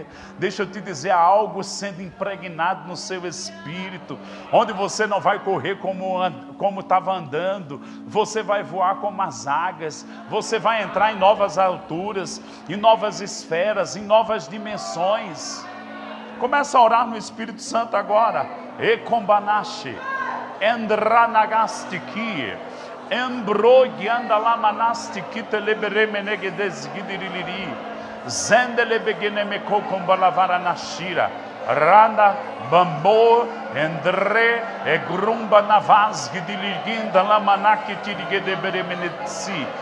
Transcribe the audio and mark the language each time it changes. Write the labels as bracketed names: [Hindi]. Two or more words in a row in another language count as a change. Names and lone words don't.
[Portuguese] Deixa eu te dizer, há algo sendo impregnado no seu espírito, onde você não vai correr como estava andando, você vai voar como as águias, você vai entrar em novas alturas, em novas esferas, em novas dimensões. Começa a orar no Espírito Santo agora. Ekombanashi, Endranagastiki, Embrogiandalamanastiki teleberemenegedesgidiriri, Zendelebegenemekokombalavaranashira, Randa Bambo, Endre, Egrumba Navasgidiliginda Lamanaki Tirigedeberemenetsi,